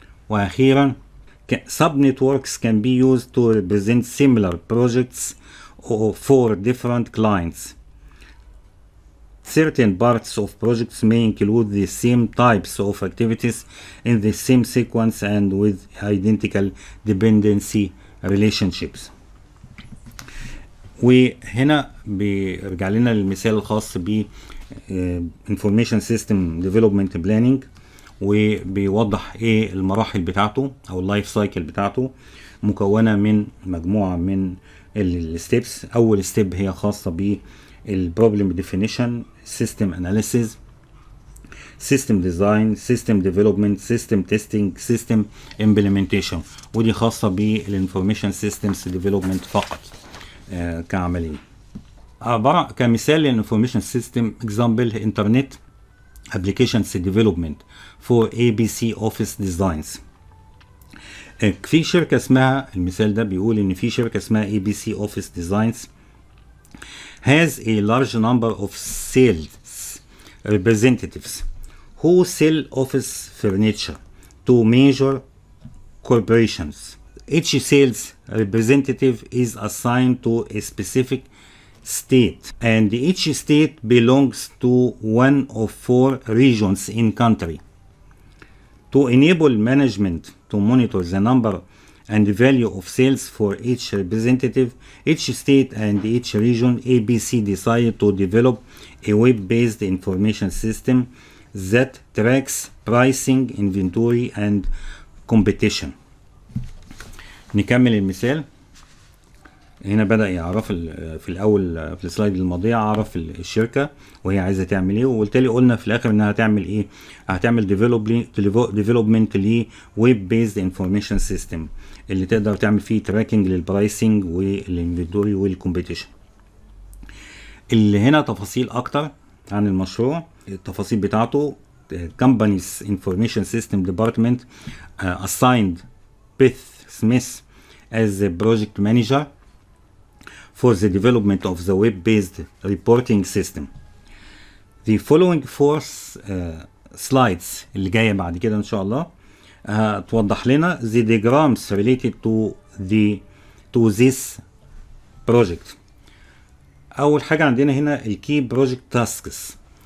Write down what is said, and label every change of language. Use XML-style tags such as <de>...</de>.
<ar>وأخيرا</ar> <en>sub-networks can be used to represent similar projects for different clients. Certain parts of projects may include the same types of activities in the same sequence and with identical dependency relationships.</en> <ar>وهنا بيرجع لنا المثال الخاص ب Information System Development Planning، وبيوضح ايه المراحل بتاعته او اللايف سايكل بتاعته، مكونة من مجموعة من الستيبس. اول ستيب هي خاصة ب البروبلم ديفينيشن، سيستم اناليسيز، سيستم ديزاين، سيستم ديفلوبمنت، سيستم تيستنج، سيستم امبلمنتيشن، ودي خاصة بالانفورميشن سيستمز ديفلوبمنت فقط كعملية. عبارة كمثال</ar> <en>للانفورميشن system example internet applications development for ABC office designs.</en> <ar>في شركة اسمها، المثال ده بيقول ان في شركة اسمها</ar> <en>ABC office designs has a large number of sales representatives who sell office furniture to major corporations. Each sales representative is assigned to a specific state, and each state belongs to one of 4 regions in country. To enable management to monitor the number and the value of sales for each representative, each state and each region, ABC decided to develop a web-based information system that tracks pricing, inventory and competition.</en> <ar>نكمل المثال. هنا بدأ يعرف في الأول في السلايد الماضية عرف الشركة وهي عايزة تعمل ايه، وبالتالي قلنا في الآخر انها هتعمل ايه، هتعمل ديفلوبمنت ل ويب بيزد انفورميشن سيستم اللي تقدر تعمل فيه تراكنج للبرايسنج والانفنتوري والكومبيتيشن. اللي هنا تفاصيل أكتر عن المشروع، التفاصيل بتاعته.</ar> <en>Company's Information System Department assigned Beth Smith as the project manager for the development of the web-based reporting system. The following 4 slides</en> <ar>اللي جاية بعد كده إن شاء الله توضح لنا</ar> <en>the diagrams related to this project.</en> <ar>أول حاجة عندنا هنا</ar> <en>key project tasks.</en>